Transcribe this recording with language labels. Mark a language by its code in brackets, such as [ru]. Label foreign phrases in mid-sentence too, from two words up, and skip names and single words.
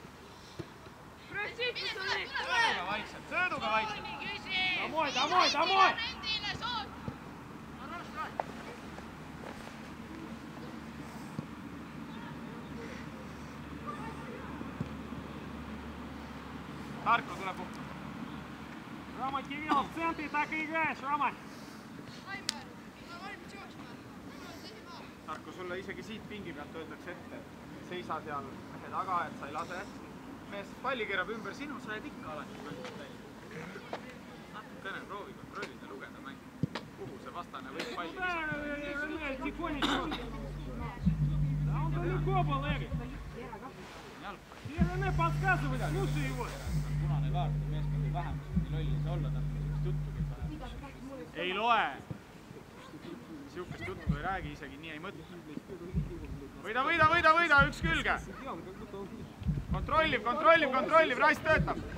[et] Sõõduga vaikselt. [ru] Домой. [et] Tarko, tule puhkama. [ru] Рома, Кирилл, в центре так и играешь, Рома. [et] Tarko, sulle isegi siit pingi pealt öeldakse ette, et seisa seal mehe taga, et sa ei lase. Mees palli keerab ümber sinu, sa jääd ikka alati mängid välja. Natukene proovi kontrollida, lugeda mängi. Kuhu see vastane võib palli visata? [ru] Да он далеко был, Эрик. Рене подсказывает, слушай его. [et] Punane kaart, meeskond ei vähemus, nii lolli ei saa olla, ta on niisugust juttugi parem. Ei loe. Siukest juttu ei räägi, isegi nii ei mõtle. Võida, üks külge. Kontrollib, Rass töötab.